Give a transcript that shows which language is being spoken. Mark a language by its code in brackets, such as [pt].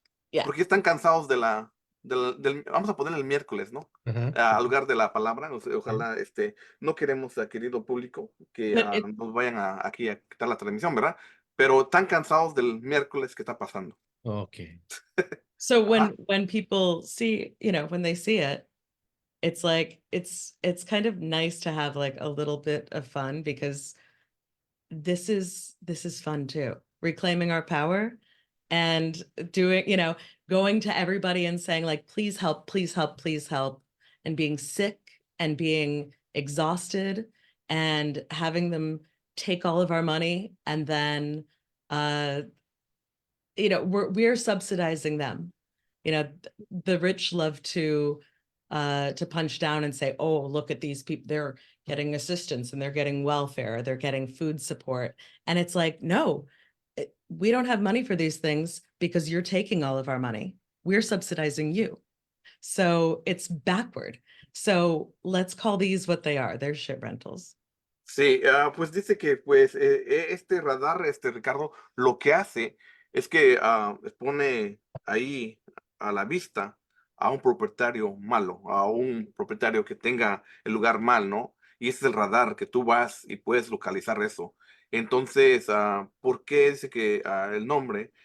[en] yeah, [es] porque están cansados vamos a poner el miércoles, ¿no? Ajá. Al lugar de la palabra, ojalá, no queremos, querido público, que [en] but it [es] nos vayan aquí a quitar la transmisión, ¿verdad? Pero están cansados del miércoles que está pasando. Ok. [en] so [es] Ajá. [en] when people see, when they see it, it's like it's kind of nice to have like a little bit of fun, because this is fun too. Reclaiming our power and doing, going to everybody and saying like, please help, please help, please help, and being sick and being exhausted and having them take all of our money, and then we're subsidizing them. The rich love to punch down and say, oh, look at these people, they're getting assistance and they're getting welfare, they're getting food support. And it's like, no, we don't have money for these things because you're taking all of our money. We're subsidizing you. So it's backward. So let's call these what they are. They're shit rentals. [es] Sí, pues dice que pues este radar, Ricardo, lo que hace es que pone ahí a la vista a un propietario malo, a un propietario que tenga el lugar mal, ¿no? Y ese es el radar que tú vas y puedes localizar eso. Entonces, ¿por qué dice que el nombre?